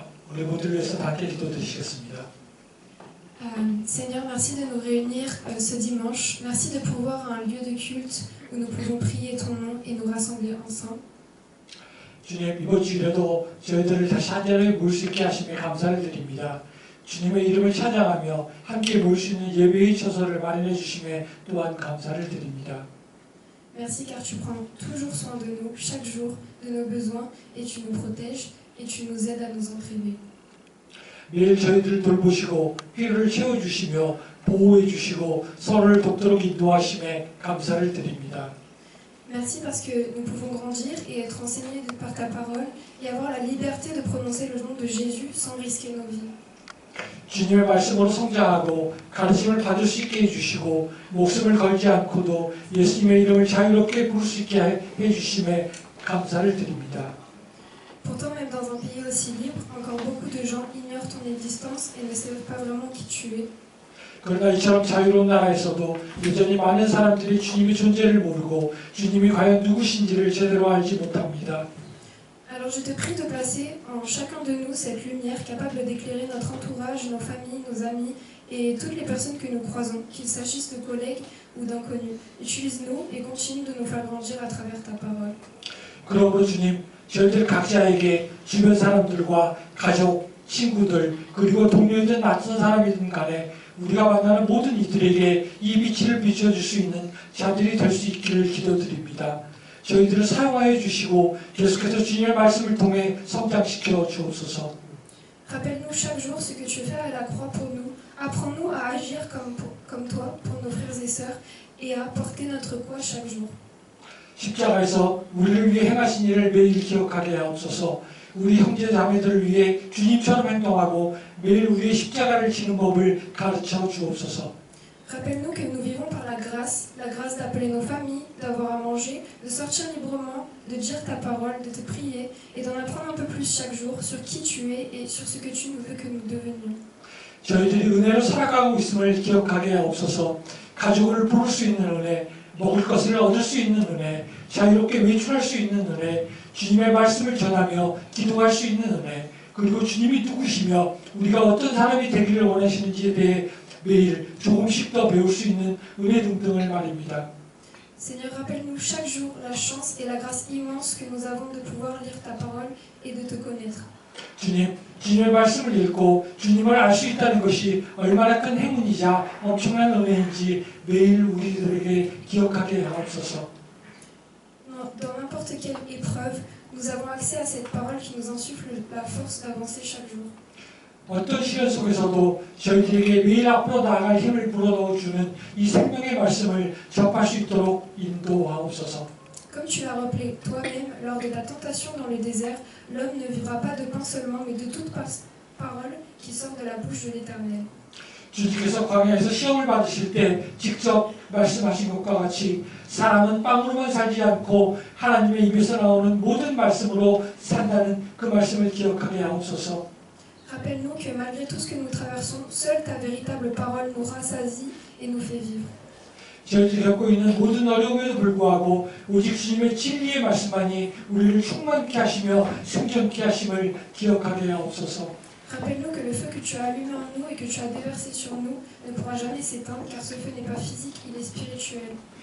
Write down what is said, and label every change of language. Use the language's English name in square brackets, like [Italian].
[Korean] 우리 모두를 위해서 함께 기도드리시겠습니다. [French] Seigneur, merci de nous réunir ce dimanche. Merci de pourvoir un lieu de culte où nous pouvons prier ton nom et nous rassembler ensemble. [Korean] 주님, 이번 주일에도 저희들을 다시 한 자리에 모일 수 있게 하심에 감사를 드립니다. 주님의 이름을 찬양하며 함께 모일 수 있는 예배의 처소를 마련해 주심에 또한 감사를 드립니다. [French] Merci car tu prends toujours soin de nous, chaque jour, de nos besoins, et tu nous protèges et tu nous aides à nous entraîner. [Korean] 매일 저희들을 돌보시고 필요를 채워주시며 보호해 주시고 서로를 돕도록 인도하심에 감사를 드립니다. [French] Merci parce que nous pouvons grandir et être enseignés par ta parole et avoir la liberté de prononcer le nom de Jésus sans risquer nos vies. [Korean] 주님의 말씀으로 성장하고 가르침을 받을 수 있게 해주시고 목숨을 걸지 않고도 예수님의 이름을 자유롭게 부를 수 있게 해주심에 감사를 드립니다. [French] Pourtant, même dans un pays aussi libre, encore beaucoup de gens ignorent ton existence et ne savent pas vraiment qui tu es. [Korean] 그러나 이처럼 자유로운 나라에서도 여전히 많은 사람들이 주님의 존재를 모르고 주님이 과연 누구신지를 제대로 알지 못합니다. [French] Alors je te prie de placer en chacun de nous cette lumière capable d'éclairer notre entourage, nos familles, nos amis et toutes les personnes que nous croisons, qu'il s'agisse de collègues ou d'inconnus. Utilise-nous et continue de nous faire grandir à travers ta parole. [Korean] 그러므로 주님, 저희들 각자에게 주변 사람들과 가족, 친구들, 그리고 동료이든 낯선 사람이든 간에 우리가 만나는 모든 이들에게 이 빛을 비춰줄 수 있는 자들이 될 수 있기를 기도드립니다. 저희들을 사용하여 주시고 계속해서 주님의 말씀을 통해 성장시켜 주옵소서. [French] Rappelle-nous chaque jour ce que tu fais à la croix pour nous. Apprends-nous à agir comme toi pour nos frères et sœurs et à porter notre croix chaque jour. [Korean] 십자가에서 우리를 위해 행하신 일을 매일 기억하게 하옵소서. 우리 형제 자매들을 위해 주님처럼 행동하고 매일 우리의 십자가를 지는 법을 가르쳐 주옵소서. [French] Rappelle-nous que nous vivons par la grâce d'appeler nos familles, d'avoir à manger, de sortir librement, de dire ta parole, de te prier et d'en apprendre un peu plus chaque jour sur qui tu es et sur ce que tu veux que nous devenions. [Korean] 저희들이 은혜로 살아가고 있음을 기억하게 하옵소서. 가족을 부를 수 있는 은혜, 먹을 것을 얻을 수 있는 은혜, 자유롭게 외출할 수 있는 은혜, 주님의 말씀을 전하며 기도할 수 있는 은혜, 그리고 주님이 누구시며 우리가 어떤 사람이 되기를 원하시는지에 대해 매일 조금씩 더 배울 수 있는 은혜 등등을 말입니다. [French] Seigneur, rappelle-nous chaque jour la chance et la grâce immense que nous avons de pouvoir lire ta parole et de te connaître. [Korean] 주님, 주님의 말씀을 읽고 주님을 알 수 있다는 것이 얼마나 큰 행운이자 엄청난 은혜인지 매일 우리들에게 기억하게 하옵소서. [French] Dans n'importe quelle épreuve, nous avons accès à cette parole qui nous insuffle la force d'avancer chaque jour. [Korean] 어떤 시련 속에서도 저희들에게 매일 앞으로 나아갈 힘을 불어넣어주는 이 생명의 말씀을 접할 수 있도록 인도하옵소서. [French] Comme tu l'as rappelé toi-même, lors de la tentation dans le désert, l'homme ne vivra pas de pain seulement, mais de toute parole qui sort de la bouche de l'Éternel. [Korean] 주님께서 광야에서 시험을 받으실 때 직접 말씀하신 것과 같이 사람은 빵으로만 살지 않고 하나님의 입에서 나오는 모든 말씀으로 산다는 그 말씀을 기억하게 하옵소서. [French] Rappelle-nous que malgré tout ce que nous traversons, seule ta véritable parole nous rassasie et nous fait vivre. [Korean] 저희들이 겪고 있는 모든 어려움에도 불구하고 오직 주님의 진리의 말씀만이 우리를 충만케 하시며 생존케 하심을 기억하게 하옵소서. [French] Rappelle-nous que le feu que tu as allumé en nous et que tu as déversé sur nous ne pourra jamais s'éteindre, car ce feu n'est pas physique, il est spirituel.